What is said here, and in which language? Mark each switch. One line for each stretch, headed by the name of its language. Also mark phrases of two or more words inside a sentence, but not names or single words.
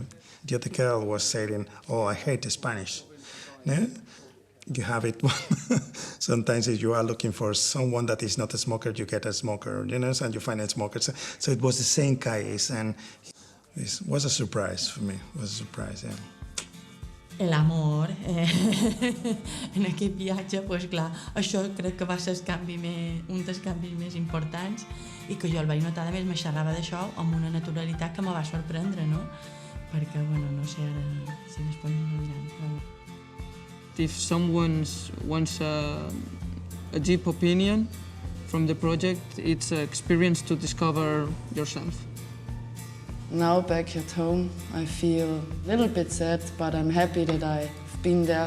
English: The other girl was saying, oh, I hate Spanish. No? You have it. Sometimes if you are looking for someone that is not a smoker, you get a smoker, you know, and you find a smoker. So it was the same case, and this was a surprise for me. It was a surprise, yeah.
Catalan: L'amor en aquest viatge, doncs clar, això crec que va ser un dels canvis més importants i que jo el vaig notar, a més, me xerrava d'això amb una naturalitat que me va sorprendre, no? Perquè, bueno, no sé ara si després m'ho diran, però...
English: If someone wants a deep opinion from the project, it's an experience to discover yourself. Now back at home, I feel a little bit sad, but I'm happy that I've been there.